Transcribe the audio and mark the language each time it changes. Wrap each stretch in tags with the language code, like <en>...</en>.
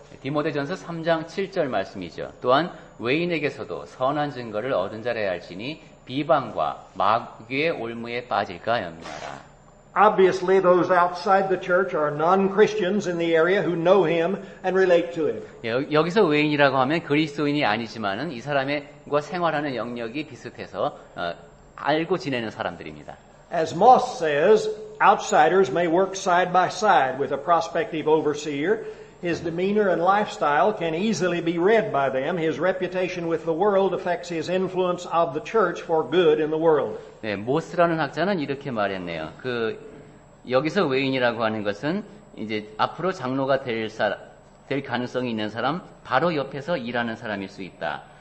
<ko>디모데전서 3장 7절 말씀이죠. 또한 외인에게서도 선한 증거를 얻은 자라야 할지니 비방과 마귀의 올무에 빠질까 염려하라.</ko> <en>Obviously, those outside the church are non-Christians in the area who know him and relate to him.</en> <ko>여기서 외인이라고 하면 그리스도인이 아니지만은 이 사람과 생활하는 영역이 비슷해서 알고 지내는 사람들입니다.</ko> <en>As Moss says, outsiders may work side by side with a prospective overseer. His demeanor and lifestyle can easily be read by them. His reputation with the world affects his influence of the church for good in the world.</en> <ko>네, 모스라는 학자는 이렇게 말했네요. 여기서 외인이라고 하는 것은 이제 앞으로 장로가 될 가능성이 있는 사람, 바로 옆에서 일하는 사람일 수 있다.</ko>